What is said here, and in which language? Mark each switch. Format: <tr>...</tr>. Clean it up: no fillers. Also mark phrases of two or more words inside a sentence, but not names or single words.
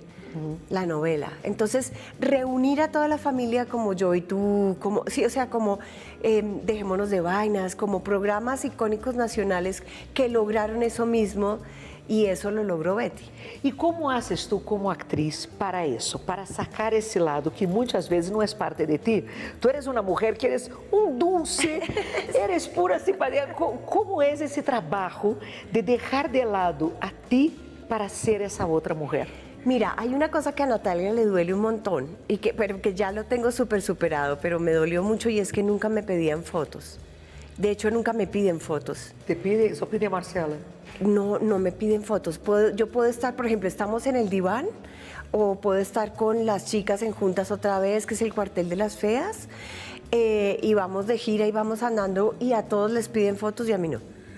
<es>La novela. Entonces, reunir a toda la familia como Yo y Tú, como, sí, o sea, como Dejémonos de Vainas, como programas icónicos nacionales que lograron eso mismo, Y eso lo logró Betty.</es> <pt>E como</pt> <es>haces tu como actriz</es> <pt>para isso, para sacar esse lado que muitas vezes não é parte de ti?</pt> <es>Tu eres</es> <pt>uma mulher</pt> <es>que eres dulce, eres pura simpatia.</es> <pt>Como é esse trabalho de deixar de lado a ti para ser essa outra mulher?</pt> <es>Mira, hay una cosa que a Natalia le duele un montón, pero que ya lo tengo súper superado, pero me dolió mucho y es que nunca me pedían fotos. De hecho, nunca me piden fotos. Te pide, só pide a Marcela. No, no me piden fotos. Yo puedo estar, por ejemplo, estamos en el diván o puedo estar con las chicas en juntas otra vez, que es el cuartel de las feas, y vamos de gira y vamos andando y a todos les piden fotos y a mí no.</es>